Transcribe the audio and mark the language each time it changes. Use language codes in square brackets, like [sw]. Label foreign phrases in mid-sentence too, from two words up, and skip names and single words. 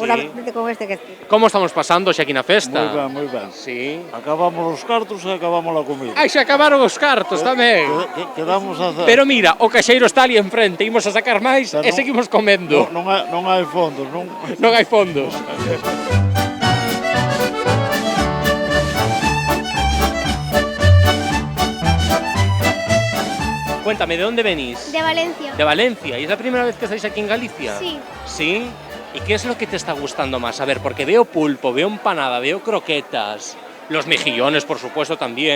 [es] Solamente con este que... [gl] Como estamos pasando xa aquí na festa? Moi ben. Sí. Acabamos os cartos e acabamos a comida. Ai, xa acabaron os cartos tamén. Quedamos a hacer. Pero mira, o caixeiro está ali enfrente, imos a sacar máis e seguimos comendo. Non hai fondos, non? Non hai fondos. [es] Cuéntame, ¿de dónde venís? De Valencia. De Valencia. ¿Y es la primera vez que estáis aquí en Galicia? Sí. ¿Sí? ¿Y qué es lo que te está gustando más? A ver, porque veo pulpo, veo empanada, veo croquetas, los mejillones, por supuesto, también.